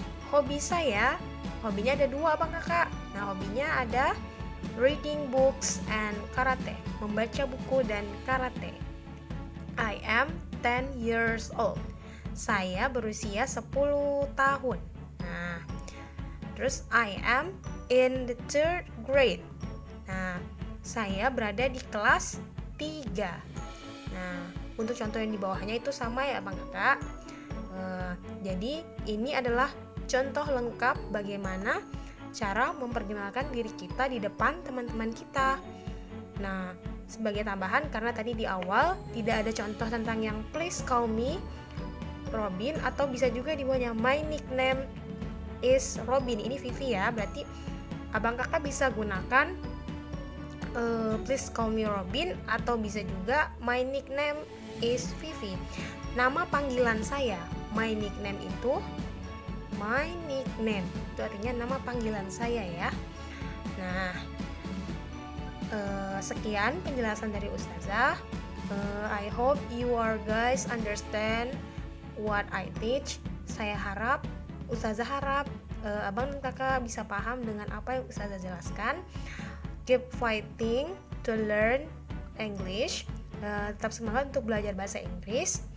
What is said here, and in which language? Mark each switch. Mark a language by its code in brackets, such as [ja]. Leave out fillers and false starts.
[id] Hobi saya, hobinya ada dua abang kakak. Nah, hobinya ada [en] reading books and karate, [id] membaca buku dan karate. [en] I am 10 years old. [id] Saya berusia 10 tahun. Nah, terus [en] I am in the 3rd grade. [id] Nah, saya berada di kelas 3. Nah, untuk contoh yang di bawahnya itu sama ya abang kakak. Jadi ini adalah contoh lengkap bagaimana cara memperkenalkan diri kita di depan teman-teman kita. Nah, sebagai tambahan karena tadi di awal tidak ada contoh tentang yang [en] please call me Robin, [id] atau bisa juga di bawahnya [en] my nickname is Robin. [id] Ini Vivi ya, berarti abang kakak bisa gunakan [en] please call me Robin, [id] atau bisa juga [en] my nickname is Vivi. [id] Nama panggilan saya, my nickname itu my nickname. Itu artinya nama panggilan saya ya. Nah, sekian penjelasan dari Ustazah. [en] I hope you are guys understand what I teach. [id] Saya harap, Ustazah harap abang dan kakak bisa paham dengan apa yang Ustazah jelaskan. [en] Keep fighting to learn English. [id] Tetap semangat untuk belajar bahasa Inggris.